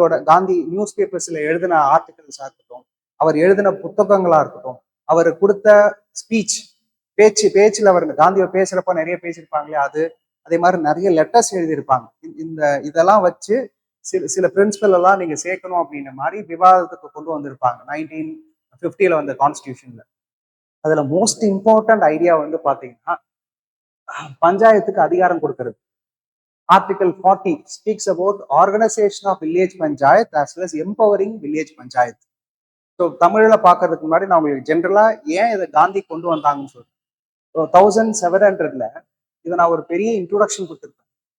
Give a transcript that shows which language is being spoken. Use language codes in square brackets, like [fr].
[ta] Gandhi news பேப்பர்ஸ்ல எழுதின ஆர்டிகல்ஸா இருக்கட்டும், அவர் எழுதின புத்தகங்களா இருக்கட்டும், அவர் கொடுத்த ஸ்பீச், பேச்சுல அவர் காந்தியை பேசுறப்ப நிறைய பேசியிருப்பாங்களே அது, அதே மாதிரி நிறைய லெட்டர்ஸ் எழுதியிருப்பாங்க. இதெல்லாம் வச்சு சில பிரின்சிபல் எல்லாம் நீங்க சேர்க்கணும் அப்படின்ற மாதிரி விவாதத்துக்கு கொண்டு வந்திருப்பாங்க 1950 வந்த கான்ஸ்டியூஷன்ல. அதுல மோஸ்ட் இம்பார்ட்டன்ட் ஐடியா வந்து பாத்தீங்கன்னா, பஞ்சாயத்துக்கு அதிகாரம் கொடுக்கறது. [en] Article 40 speaks about organization of village panchayat as well as empowering village panchayat. [ta] So தமிழ்ல பார்க்கறதுக்கு முன்னாடி நான் உங்களுக்கு ஜென்ரலா ஏன் இதை காந்தி கொண்டு வந்தாங்கன்னு சொல்றேன். 1700 இதை நான் ஒரு பெரிய இன்ட்ரோடக்ஷன் கொடுத்துருப்பேன்.